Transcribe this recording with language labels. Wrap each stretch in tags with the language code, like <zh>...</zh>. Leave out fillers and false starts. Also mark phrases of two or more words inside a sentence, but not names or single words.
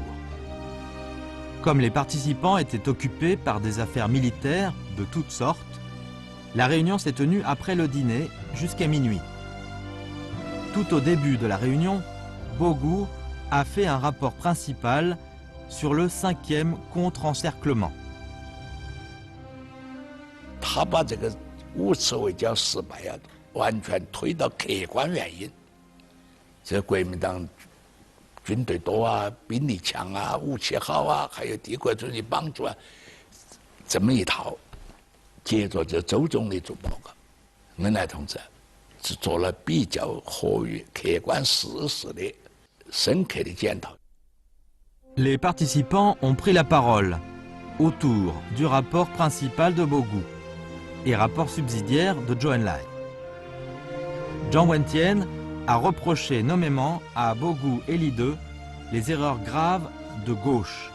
<fr>Comme les participants étaient occupés par des affaires militaires de toutes sortes, la réunion s'est tenue après le dîner jusqu'à minuit. Tout au début de la réunion, Bogu a fait un rapport principal sur le 5e contre-encerclement.</fr> <zh>他把这个五次围剿失败啊，完全推到客观原因，这国民党军队多啊，兵力强啊，武器好啊，还有帝国主义帮助啊，这么一套。接着就周总理做报告，恩来同志是做了比较合于客观事实的深刻的检讨。</zh> <fr>Les participants ont pris la parole autour du rapport principal de Bogu et rapport subsidiaire de Zhou Enlai. Jiang Wentian a reproché nommément à Bogu et Li De les erreurs graves de gauche.</fr>